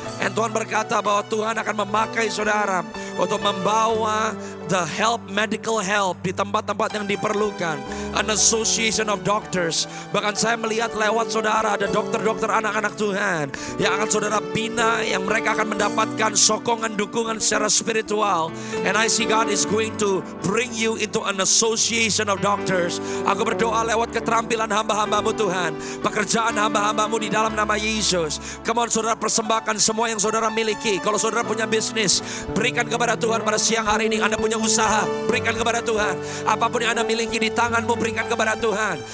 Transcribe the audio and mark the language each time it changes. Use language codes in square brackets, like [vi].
[id] And Tuhan berkata bahwa Tuhan akan memakai saudara untuk membawa [en] the help, medical help [id] di tempat-tempat yang diperlukan. [en] An association of doctors. [id] Bahkan saya melihat lewat saudara ada dokter-dokter anak-anak Tuhan yang akan saudara bina, yang mereka akan mendapatkan sokongan, dukungan secara spiritual. [en] And I see God is going to bring you into an association of doctors. [id] Aku berdoa lewat keterampilan hamba-hambamu Tuhan, pekerjaan hamba-hambamu di dalam nama Yesus. Come on, saudara, persembahkan semua yang saudara miliki. Kalau saudara punya bisnis, berikan kepada Tuhan pada siang hari ini. Anda punya usaha, berikan kepada Tuhan. Apapun yang Anda miliki di tanganmu, berikan kepada Tuhan.